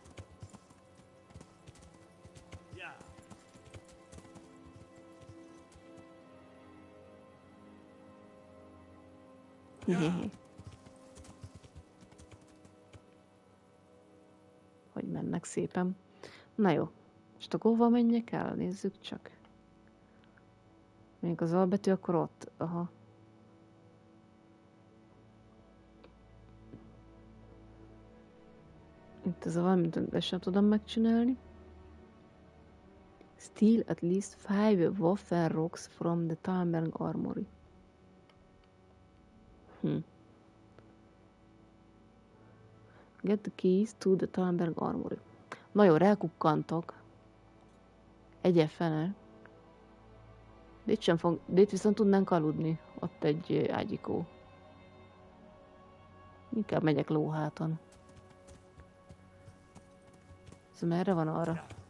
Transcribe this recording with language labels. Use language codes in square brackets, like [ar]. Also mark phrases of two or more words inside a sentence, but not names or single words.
[hu] Hogy mennek szépen. Na jó. Most akkor hova menjek el? Nézzük csak. Még az albetű, akkor ott. Aha. Itt ez a valamit, ezt sem tudom megcsinálni. [en] Steal at least 5 Waffen rocks from the Talmberg Armory. Get the keys to the Talmberg Armory. [hu] Na jó, rákukkantok. Egyefene. De itt viszont tudnánk aludni. Ott egy ágyikó. Inkább megyek lóháton. Ez merre van arra?